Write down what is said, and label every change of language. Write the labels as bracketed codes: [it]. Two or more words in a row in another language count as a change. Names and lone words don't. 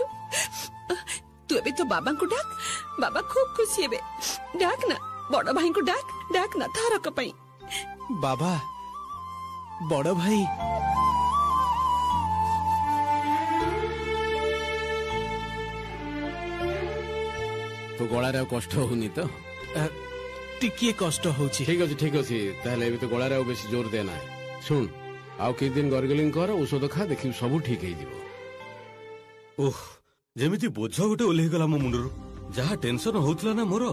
[or] ତୁ ଏବେ ତ ବାବା କୁ ଡାକ, ବାବା ଖୁବ ଖୁସି ହେବେ। ଡାକ ନା ବଡ଼ ଭାଇ କୁ ଡାକ, ଡାକ ନା ଥରକ ପଇ। ବାବା, ବଡ଼ ଭାଇ। तो गଳାରେ ଆଉ କଷ୍ଟ ହଉନି ତ? ଟିକିଏ କଷ୍ଟ ହଉଛି। ଠିକ ଅଛି ଠିକ ଅଛି, ତାହେଲେ ଏବେ ତ ଗଳାରେ ଆଉ ବେଶୀ ଜୋର ଦେ ନା। ଶୁଣ, ଆଉ କିଛି ଦିନ ଗର୍ଗଲିଂ କର, ଔଷଧ ଖା, ଦେଖିବୁ ସବୁ ଠିକ ହେଇଯିବ। ଓହ, ଯେମିତି ବୋଝ ଗୋଟେ ଓହ୍ଲେଇଗଲା ମୋ ମୁଣ୍ଡରୁ। ଯାହା ଟେନସନ ହଉଥିଲା ନା ମୋର।